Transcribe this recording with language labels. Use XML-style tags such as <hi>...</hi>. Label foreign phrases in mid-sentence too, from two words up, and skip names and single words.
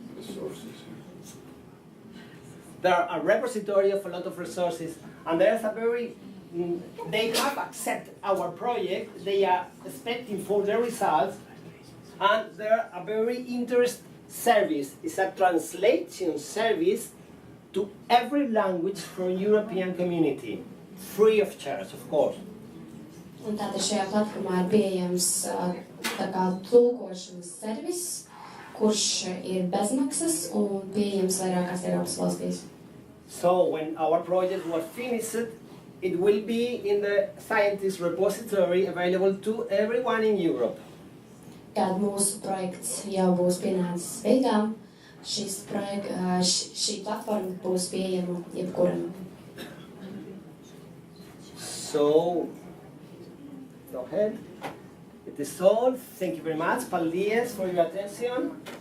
<en>There are a repository of a lot of resources, and there's a very, they have accepted our project, they are expecting for the results, and they're a very interesting service. It's a translation service to every language from European community, free of charge, of course.</en> <lv>Un tātad šajā platformā ir pieejams tā kā tulkošanas servis, kurš ir bezmaksas un pieejams vairākās Eiropas valstīs.</lv> <en>So when our project was finished, it will be in the Scientist repository available to everyone in Europe.</en> <lv>Kad mūsu projekts jau būs pienācis beigām, šī platforma būs pieejama jebkuram.</lv> <en>So, go ahead. It is all. Thank you very much. Paldies for your attention.</en>